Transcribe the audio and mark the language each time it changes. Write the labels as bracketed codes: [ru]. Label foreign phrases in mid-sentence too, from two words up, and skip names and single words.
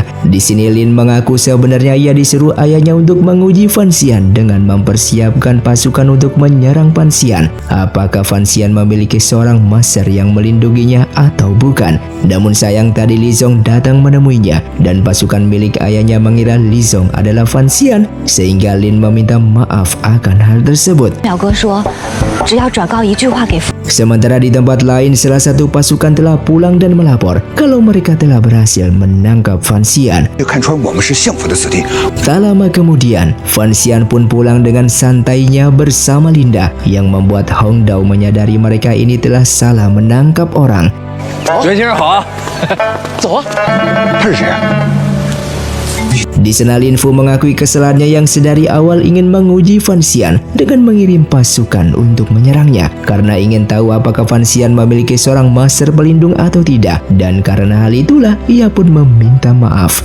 [id] Di sini Lin mengaku sebenarnya ia disuruh ayahnya untuk menguji Fan Xian dengan mempersiapkan pasukan untuk menyerang Fan Xian. Apakah Fan Xian memiliki seorang master yang melindunginya atau bukan? Namun sayang tadi Li Zong datang menemuinya dan pasukan milik ayahnya mengira Li Zong adalah Fan Xian, sehingga Lin meminta maaf akan hal tersebut. [zh] 表哥说，只要转告一句话给父。 [id] Sementara di tempat lain, salah satu pasukan telah pulang dan melapor kalau mereka telah berhasil menangkap Fan Xian. [zh] 就看穿我们是相府的子弟。 [id] Tak lama kemudian, Fan Xian pun pulang dengan santainya bersama Linda, yang membuat Hong Dao menyadari mereka ini telah salah menangkap orang. [zh] 袁先生好啊，走啊。他是谁啊？ [id] Di sana Lin Fu mengakui kesalahannya yang sedari awal ingin menguji Fan Xian dengan mengirim pasukan untuk menyerangnya karena ingin tahu apakah Fan Xian memiliki seorang master pelindung atau tidak, dan karena hal itulah ia pun meminta maaf.